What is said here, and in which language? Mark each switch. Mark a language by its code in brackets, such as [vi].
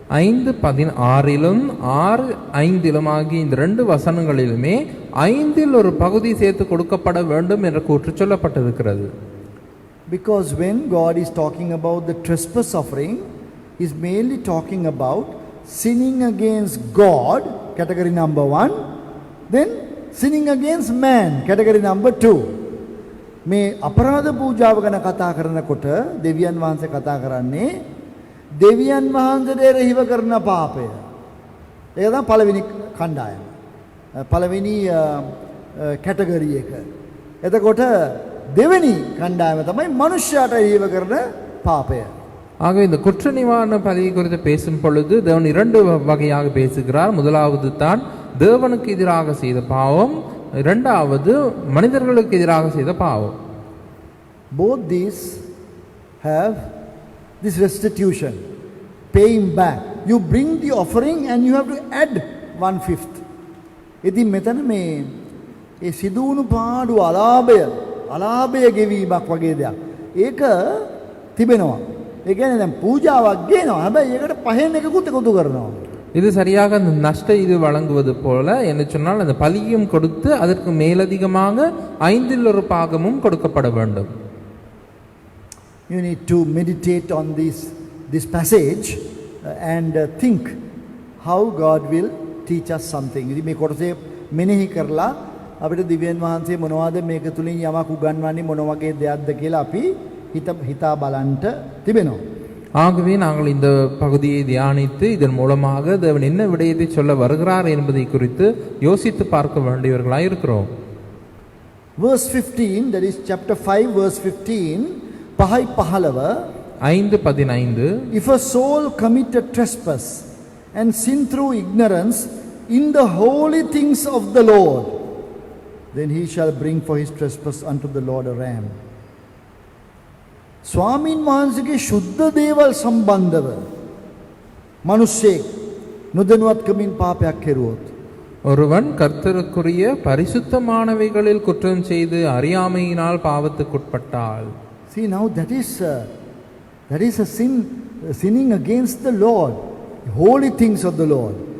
[ta] 5:16லும் 6:5லும் ஆகிய இந்த 2 வசனங்களிலுமே 5இல் ஒரு பகுதி சேர்த்து கொடுக்கப்பட வேண்டும் என்ற கூற்று சொல்லப்பட்டிருக்கிறது. [en] Because when God is talking about the trespass offering, he is mainly talking about sinning against God, category number 1, then sinning against man, category number 2. [si] මේ අපරාධ පූජාව ගැන කතා කරනකොට දෙවියන් වහන්සේ කතා කරන්නේ දෙවියන් වහන්සේට එරෙහිව කරන පාපය. ඒක තමයි පළවෙනි කණ්ඩායම. පළවෙනි කැටගරි එක. එතකොට දෙවෙනි කණ්ඩායම තමයි මනුෂ්‍යයාට එරෙහිව කරන පාපය. [ta] ஆக இந்த குற்ற நிவாரண பலியை குறித்து பேசும் பொழுது தேவன் 2 வகையாக பேசுகிறார். முதலாவது தான் தேவனுக்கு எதிராக செய்த பாவம், இரண்டாவது மனிதர்களுக்கு எதிராக செய்த பாவம். [en] Both these have this restitution, paying back. You bring the offering and you have to add 1/5. [si] ඉතින් මෙතන මේ ඒ සිදුවුණු පාඩු අලාභය අලාභය ගෙවීමක් වගේ දෙයක්. ඒක තිබෙනවා. ඒ කියන්නේ දැන් පූජාවක් ගේනවා. හැබැයි ඒකට පහෙන් එකකුත් එකතු කරනවා. [ta] இது சரியாக அந்த நஷ்ட இது வழங்குவது போல என்ன சொன்னால் அந்த பலியும் கொடுத்து அதற்கு மேலதிகமாக 1/5 கொடுக்கப்பட வேண்டும். [en] You need to meditate on this passage and think how God will teach us something. [si] ඉතින් මේ කොටසේ මෙනෙහි කරලා අපිට දිව්‍යන් වහන්සේ මොනවද මේක තුලින් යමක් උගන්වන්නේ මොන වගේ දෙයක්ද කියලා අපි හිතා බලන්න තිබෙනවා. [ta] ஆகவே நாங்கள் இந்த பகுதியை தியானித்து இதன் மூலமாக தேவன் என்ன விடயத்தை சொல்ல வருகிறார் என்பதை குறித்து யோசித்து பார்க்க வேண்டியவர்களாய் இருக்கிறோம். [en] Verse 15, that is chapter 5 verse 15, 5:15. If a soul commit a trespass and sin through ignorance in the holy things of the Lord, then he shall bring for his trespass unto the Lord a ram. [si] ස්වාමීන් වහන්සේගේ ශුද්ධ දේවල් සම්බන්ධව මිනිස්සෙක් නොදැනුවත්කමින් පාපයක් කෙරුවොත් [ta] ஒருவன் கர்த்தருக்குரிய பரிசுத்தமானவைகளில் குற்றம் செய்து அறியாமையினால் பாவத்துக்குட்பட்டால். [en] See now that is a sin, sinning against the Lord, holy things of the Lord.